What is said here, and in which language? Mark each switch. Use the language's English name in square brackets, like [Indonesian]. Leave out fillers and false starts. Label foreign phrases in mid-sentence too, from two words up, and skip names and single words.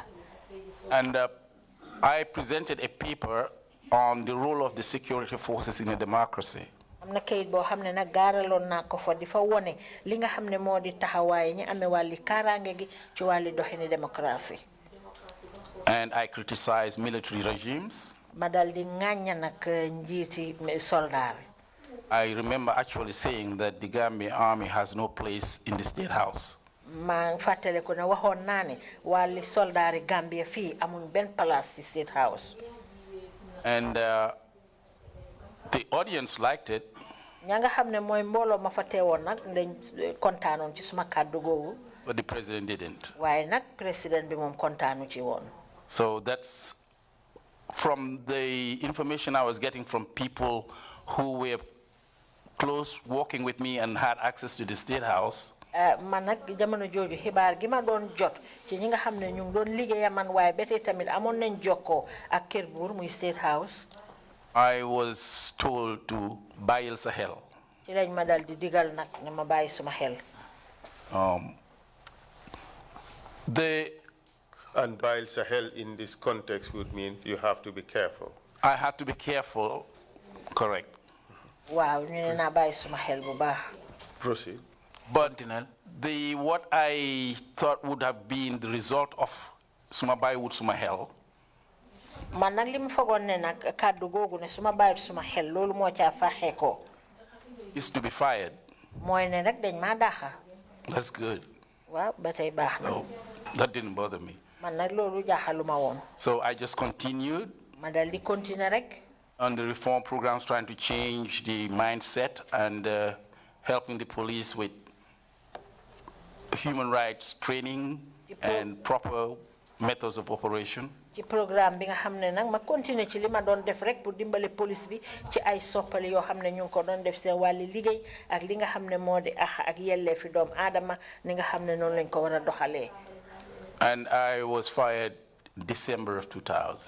[English] And I presented a paper on the role of the security forces in a democracy. [Wolof] am na kayit boo xam ne nag gaaraloon naa ko fa di fa wone li nga xam ne moo di taxawaay ñi amee wàlli kaaraange gi ci wàlli doxini démocratie. [English] And I criticized military regimes. [Wolof] ma dal di ŋàñña nag njiiti soldaar. [English] I remember actually saying that the Gambia army has no place in the State House. [Wolof] maa fàttale ko ne waxoon naa ne wàlli soldaari Gambia fii amuñ benn place ci State House. [English] And the audience liked it. [Wolof] ña nga xam ne mooy mbooloo ma fa teewoon nag dañ kontaanoon ci suma kàddu googu. [English] But the president didn't. [Wolof] waaye nag président bi moom kontaanu ci woon. [English] So that's from the information I was getting from people who were close working with me and had access to the State House. [Wolof] man nag jamono jooju xibaar gi ma doon jot ci ñi nga xam ne ñu ngi doon liggéeya man waaye ba tey tamit amoon nañ jokkoo ak kër buur muy State House. [English] I was told to [Wolof] bàyyil sa xel. ci lañ ma dal di digal nag ne ma bàyyi suma xel. [English] And [Wolof] bàyyil sa xel [English] in this context would mean you have to be careful. I had to be careful, correct. [Wolof] waaw ñu ne naa bàyyi suma xel bu baax. [English] Proceed. But what I thought would have been the result of [Wolof] suma bàyyiwut suma xel. man nag li mu fogoon ne nag kàddu googu ne suma bàyyiwut suma xel loolu moo caa faxee ko. [English] Is to be fired. [Wolof] mooy ne nag dañ maa dàqa. [English] That's good. [Wolof] waaw ba tey baax na. [English] No, that didn't bother me. [Wolof] man nag loolu jaaxaluma woon. [English] So I just continued. [Wolof] ma dal di continuer rek. [English] On the reform programs, trying to change the mindset and helping the police with human rights training and proper methods of operation. [Wolof] ci programme bi nga xamne nak ma continuer ci li ma doon def rek pour dimbale police bi ci ay soppali yo xamne ñu ko doon def seen wàlli liggéey ak li nga xamne modi ak yelle fi doom adama ni nga xamne non lañ ko wara doxale. [English] And I was fired December of 2000.